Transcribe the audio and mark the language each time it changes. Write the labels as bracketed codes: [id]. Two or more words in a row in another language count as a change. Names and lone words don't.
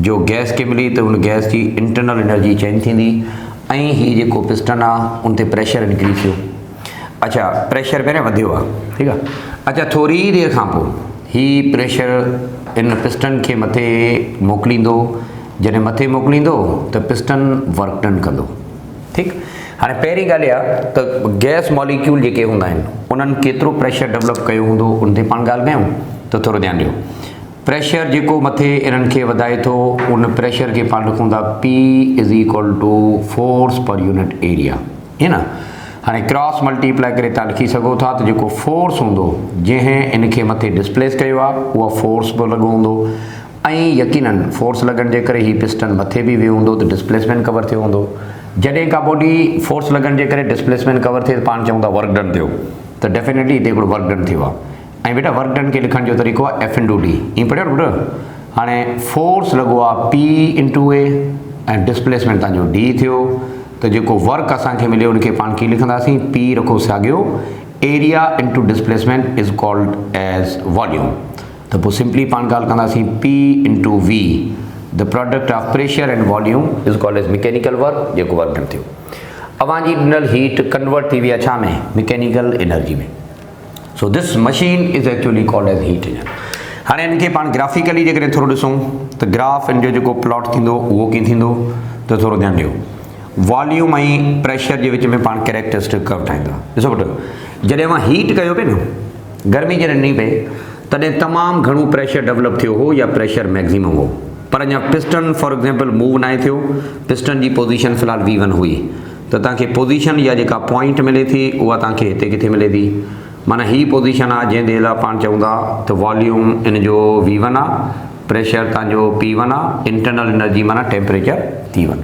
[sd] जो गैस खे मिली त उन गैस जी [en] internal energy [sd] चेंज थींदी, ऐं हीउ जेको पिस्टन आहे उन ते [en] pressure increase [sd] थियो। अच्छा, प्रेशर पहिरियों वधियो आहे, ठीकु आहे। अच्छा, थोरी देरि खां पोइ हीउ प्रेशर इन पिस्टन खे मथे मोकिलींदो। जॾहिं मथे मोकिलींदो त [en] piston work done [sd] कंदो, ठीकु। हाणे पहिरीं ॻाल्हि इहा त [en] gas molecule [sd] जेके हूंदा आहिनि उन्हनि केतिरो [en] pressure develop [sd] कयो हूंदो, उन ते पाण ॻाल्हि कयूं त थोरो ध्यानु ॾियो। प्रेशर जेको मथे इन्हनि खे वधाए थो, उन प्रेशर खे पाण लिखूं था P = [en] force per unit area, [sd] है न। हाणे [en] cross multiply [sd] करे तव्हां लिखी सघो था त जेको फोर्स हूंदो जंहिं इनखे मथे डिस्प्लेस कयो आहे उहा फोर्स बि लॻो हूंदो, ऐं यकीनन फोर्स लॻण जे करे हीउ पिस्टन मथे बि वियो हूंदो त [en] displacement cover [sd] थियो हूंदो। जॾहिं का [en] body force [sd] लॻण जे करे [en] displacement cover [sd] थिए त पाण चऊं था [en] work done [sd] थियो, त डेफिनेटली हिते हिकिड़ो [en] work done [sd] थियो आहे। ऐं बेटा [en] work done [sd] खे लिखण जो तरीक़ो आहे F/D, ईअं पढ़ियो न बेटा। हाणे फोर्स लॻो आहे P/A ऐं डिस्प्लेसमेंट तव्हांजो D थियो, त जेको वर्क असांखे मिलियो उनखे पाण कीअं लिखंदासीं, P रखो साॻियो, [en] Area into displacement is called as volume. [sd] त पोइ सिंपली पाण ॻाल्हि कंदासीं P/V, [en] the product of pressure and volume is called as mechanical work, [sd] जेको [en] work done [sd] थियो। अवांजी ॾिनल हीट कन्वर्ट थी वई आहे छा में, [en] mechanical energy [sd] में। [en] So this machine is actually called as heat engine. [sd] हाणे इनखे पाण ग्राफिकली जेकॾहिं थोरो ॾिसूं त ग्राफ इन जो जेको प्लॉट थींदो उहो कीअं थींदो, त थोरो ध्यानु ॾियो। वॉल्यूम ऐं प्रेशर जे विच में पाण [en] characteristic curve [sd] ठाहींदा। ॾिसो बेटा, जॾहिं मां हीट कयो पिए न, गर्मी जॾहिं ॾिनी पए तॾहिं तमामु घणो [en] pressure develop [sd] थियो हो या [en] pressure maximum [sd] हो, पर अञा [en] piston for example move [sd] न थियो। पिस्टन जी पोज़ीशन फ़िलहाल V1 हुई, त तव्हांखे पोज़ीशन या जेका पॉइंट मिले थी उहा तव्हांखे हिते किथे मिले थी, माना ही पोज़ीशन आहे जंहिं लाइ पाण चऊं था त वॉल्यूम इन जो V1 आहे, प्रेशर तव्हांजो P1 आहे, [en] internal energy [sd] माना टेम्परेचर T1।